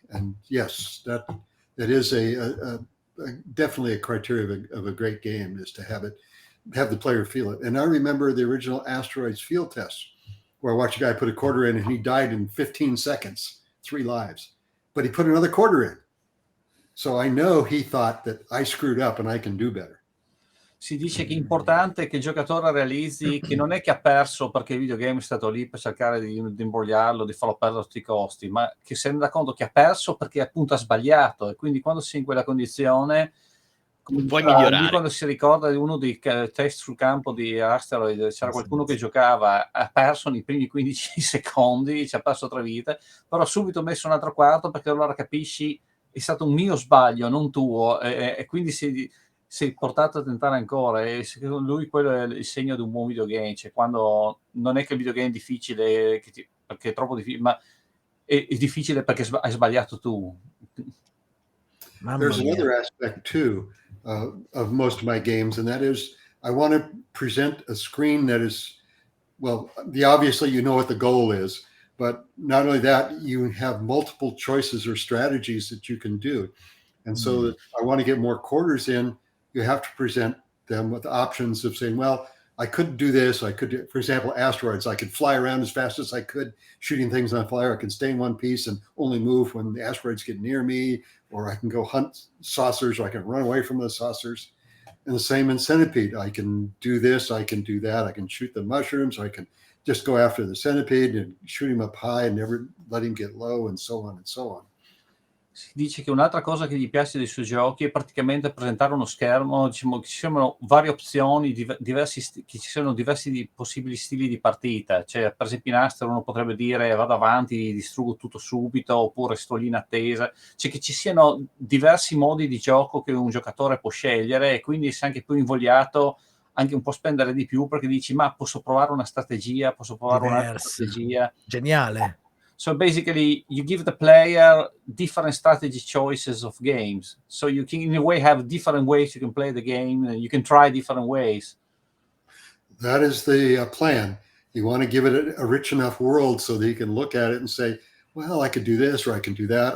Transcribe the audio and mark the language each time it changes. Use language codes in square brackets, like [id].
[en] And yes, that is definitely a criteria of a great game, is to have the player feel it. And I remember the original Asteroids field test, where I watched a guy put a quarter in and he died in 15 seconds, 3 lives, but he put another quarter in. So I know he thought that I screwed up and I can do better. [it] Si dice che è importante che il giocatore realizzi che non è che ha perso perché il videogame è stato lì per cercare di imbrogliarlo, di farlo perdere a tutti i costi, ma che si renda conto che ha perso perché appunto ha sbagliato, e quindi quando si è in quella condizione, come Puoi diceva Andy, migliorare. quando si ricorda di uno dei test sul campo di Asteroids, c'era qualcuno che giocava, ha perso nei primi 15 secondi, ci ha perso 3 vite, però subito messo un altro quarto perché allora capisci è stato un mio sbaglio, non tuo, e quindi sei portato a tentare ancora, e secondo lui quello è il segno di un buon videogame, cioè quando non è che il videogame è difficile perché è troppo difficile, ma è difficile perché hai sbagliato tu. Mamma [en] There's [it] mia. [en] another aspect too of most of my games, and that is I want to present a screen that is, well, obviously you know what the goal is, but not only that, you have multiple choices or strategies that you can do. And so that I want to get more quarters in, you have to present them with options of saying, well, I could do this. I could do, for example, asteroids. I could fly around as fast as I could, shooting things on fire. I can stay in one piece and only move when the asteroids get near me, or I can go hunt saucers, or I can run away from the saucers. And the same in Centipede. I can do this, I can do that. I can shoot the mushrooms, or I can just go after the centipede and shoot him up high and never let him get low, and so on and so on. [it] Si dice che un'altra cosa che gli piace dei suoi giochi è praticamente presentare uno schermo, diciamo, che ci siano varie opzioni, che ci siano diversi possibili stili di partita. Cioè, per esempio in Aster uno potrebbe dire vado avanti, distruggo tutto subito, oppure sto lì in attesa. Cioè che ci siano diversi modi di gioco che un giocatore può scegliere, e quindi sei anche più invogliato anche un po' spendere di più perché dici ma posso provare una strategia, posso provare un'altra Diverse. strategia. Geniale. [en] So basically, you give the player different strategy choices of games. So you can, in a way, have different ways you can play the game, and you can try different ways. That is the plan. You want to give it a rich enough world so that you can look at it and say, well, I could do this or I can do that.